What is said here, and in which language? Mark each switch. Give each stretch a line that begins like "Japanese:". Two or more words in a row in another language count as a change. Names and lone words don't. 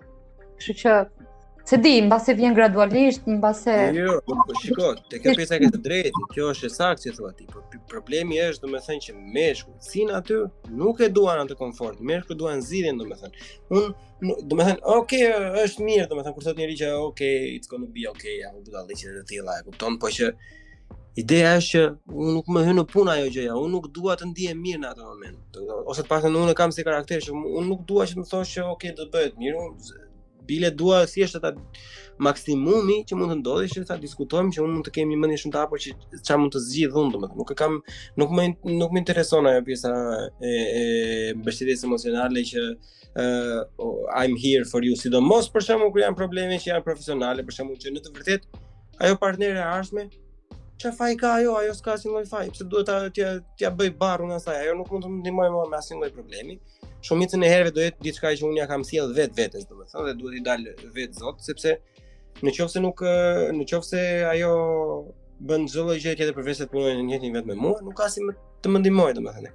Albanian: Kështu që se di, mbase vjen gradualisht, mbase... Jo, shiko, te kjo pjesa e ke të drejtë, kjo është e saktë që thua ti, por problemi është domethënë që meshkujt sin aty nuk e duan atë komfort, meshkujt duan zgjidhjen domethënë. Unë domethënë, okay, është mirë domethënë kur thotë njëri që okay,
English: it's gonna be okay,
Albanian: ja u budalliqe të tilla, e kupton, po që ideja është që unë nuk më hyn në punë ajo gjëja, unë nuk dua të ndihem mirë në atë moment. Ose të paktën unë kam si karakter që unë nuk dua që më thosh që okay, do bëhet mirë, bile dua thjesht ata maksimumi që mund të ndodhi që ta diskutojmë që unë mund të kem një mendje shumë të hapur që çfarë mund të zgjidh unë domethënë. Nuk më intereson ajo pjesa e mbështetjes emocionale që
English: I'm here for you,
Albanian: sidomos për shembull kur janë probleme që janë profesionale, për shembull që në të vërtetë ajo partnere e ardhshme çfarë faj ka ajo s'ka asnjë lloj faj, pse duhet t'ja bëj barrun asaj, ajo nuk mund të më ndihmojë mua me asnjë lloj problemi. Shumicën e herëve do jetë diçka që unë ja kam sjell vetes domethënë dhe duhet i dalë vetë zot, sepse nëse ajo bën çdo lloj gjë tjetër përveç se të punojë në njëjtin vetë me mua, nuk ka si të më ndihmojë domethënë.